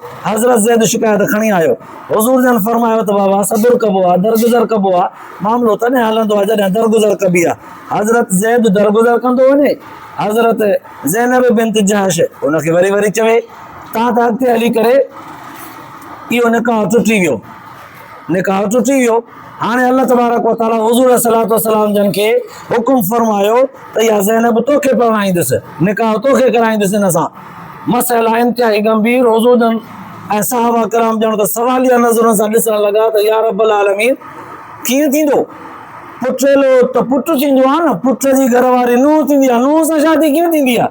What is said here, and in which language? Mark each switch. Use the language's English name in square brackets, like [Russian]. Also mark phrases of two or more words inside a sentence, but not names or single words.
[Sindhi] हज़रत ज़ैद शिकायत खणी आयो, हुज़ूर जन फरमायो त बाबा सब्र कबो आहे, दरगुज़र कबो आहे, मामिलो तॾहिं हलंदो आहे जॾहिं दरगुज़र कबी आहे। हज़रत ज़ैद दरगुज़र कंदो वञे, हज़रत ज़ैनब बिन्त जहश हुनखे वरी वरी चवे तव्हां त अॻिते हली करे इहो निकाह टुटी वियो, निकाह टुटी वियो। हाणे [Arabic] الله تبارك وتعالى [Sindhi] हुज़ूर [Arabic] صلى الله عليه وسلم [Sindhi] जन खे हुकुम फरमायो त इहा ज़ैनब तोखे पढ़ाईंदुसि, निकाह तोखे कराईंदुसि। हिन सां मसइला इंतिहाई गंभीर। हुज़ूर जन ऐं सहाबा किराम ॼण त सवालिया नज़रुनि सां ॾिसण लॻा त [Arabic] يا رب العالمين [Sindhi] कीअं थींदो? पुटेलो त पुटु थींदो आहे न, पुट जी घरवारी नूंहुं थींदी आहे, नूंहुं सां शादी कीअं थींदी आहे?